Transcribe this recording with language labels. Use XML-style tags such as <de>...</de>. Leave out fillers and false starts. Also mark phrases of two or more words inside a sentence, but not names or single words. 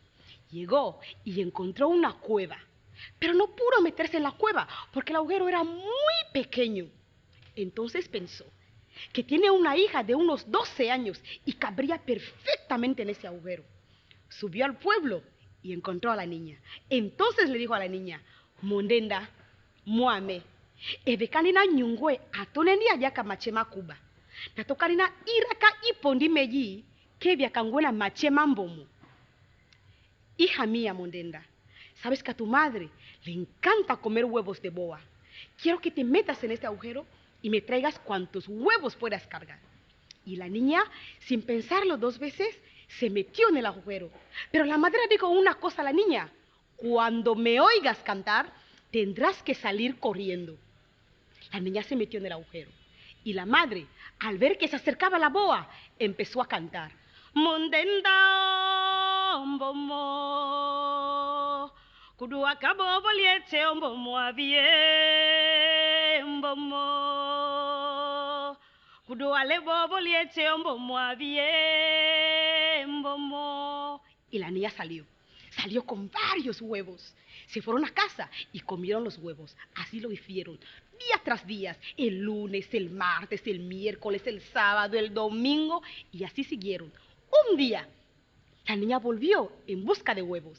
<es>Llegó y encontró una cueva, pero no pudo meterse en la cueva porque el agujero era muy pequeño. Entonces pensó que tiene una hija de unos 12 años y cabría perfectamente en ese agujero. Subió al pueblo y encontró a la niña. Entonces le dijo a la niña, Mondenda, Muame, Ebekanina nyungwe atoneni ayaka machema kuba. Natokarina iraka ipondi meji kebia kangwena machema mbomo. Hija mía, Mondenda, sabes que a tu madre le encanta comer huevos de boa. Quiero que te metas en este agujero y me traigas cuantos huevos puedas cargar. Y la niña, sin pensarlo 2 veces, se metió en el agujero. Pero la madre dijo una cosa a la niña: cuando me oigas cantar, tendrás que salir corriendo. La niña se metió en el agujero. Y la madre, al ver que se acercaba la boa, empezó a cantar. Mondenda ombomo, kudu akabo boliete ombomo abie ombomo, kudu alebo boliete ombomo abie ombomo. Y la niña salió con varios huevos. Se fueron a casa y comieron los huevos. Así lo hicieron, día tras día, el lunes, el martes, el miércoles, el sábado, el domingo, y así siguieron. Un día, la niña volvió en busca de huevos.</es>